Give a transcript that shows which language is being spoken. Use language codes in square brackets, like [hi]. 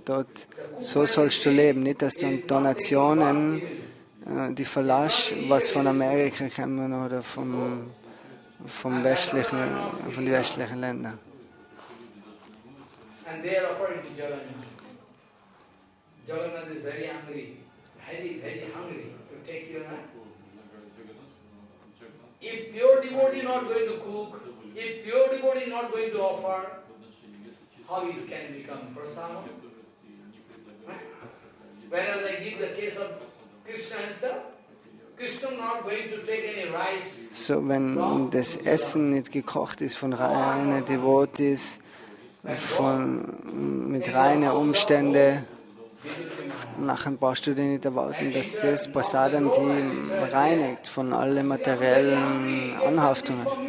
[de] Dort, so sollst du leben, nicht dass du Donationen, die verlässt, was von Amerika kommen oder von den westlichen Ländern. [en] And they are offering to Jagannath. Jagannath is very hungry, very hungry to take your hand. If pure devotee is not going to cook, if pure devotee is not going to offer, how it can become prasada? Whereas I give the case of Krishna himself, Krishna not going to take any rice. [de] So, wenn das Essen nicht gekocht ist von reinen Devotees, mit reinen Umständen, nachher brauchst du dir nicht erwarten, dass das Prasadam die reinigt von allen materiellen Anhaftungen.